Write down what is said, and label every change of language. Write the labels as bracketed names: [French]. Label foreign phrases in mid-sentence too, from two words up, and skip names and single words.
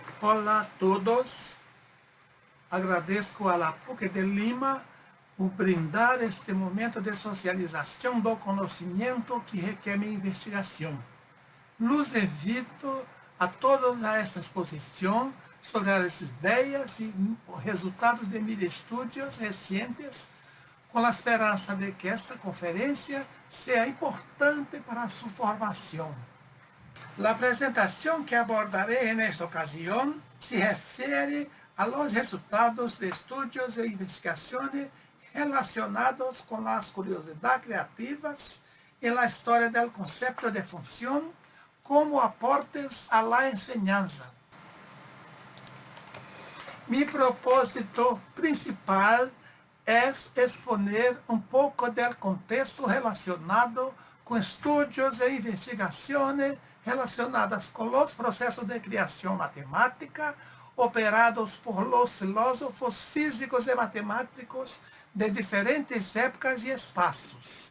[Portuguese] Olá a todos, agradeço à la PUC de Lima por brindar este momento de socialização do conhecimento que requer minha investigação. [Spanish] Los invito a todos [Portuguese] a esta exposição sobre as ideias e resultados de meus estudos recentes, com a esperança de que esta conferência seja importante para a sua formação. A apresentação que abordarei nesta ocasião se refere a los resultados de estudos e investigações relacionados com as curiosidades criativas e a história do conceito de função como [Spanish] aportes a la enseñanza. Mi propósito principal [Portuguese] é exponer um pouco do contexto relacionado com estudos e investigações relacionadas com os processos de criação matemática operados por los filósofos físicos e matemáticos de diferentes épocas e espaços.